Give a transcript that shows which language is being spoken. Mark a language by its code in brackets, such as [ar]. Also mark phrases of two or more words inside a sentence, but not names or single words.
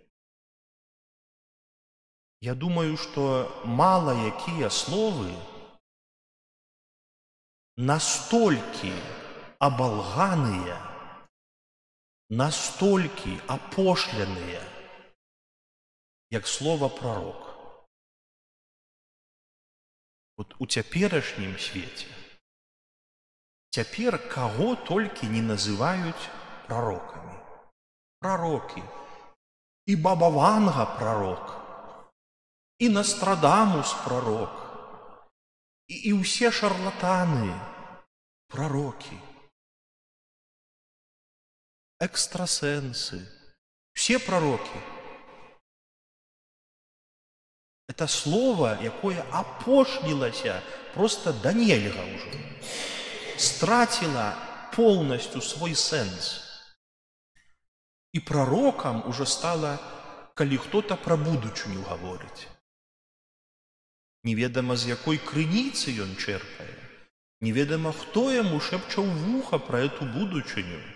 [be] Я думаю, што мала якія словы настолькі абалганыя, настолькі апошленыя, як слова пророк. Вот у цяперашнім свеце цяпер каго толькі не называюць пророкамі. Пророкі. І Баба Ванга пророк, і Нострадамус пророк, і ўсе шарлатаны пророкі, [ru] экстрасенсы, все пророки. Это слово, [be] якое апошнілася просто да нельга ўжо, страціла полностью свой сэнс. І пророкам уже стало, калі хто-то про будучыню гаворыць. Неведама, з якой крыніцы ён чэрпае, неведама, хто яму шэпча ў вуха [ru] про эту [be] будучыню.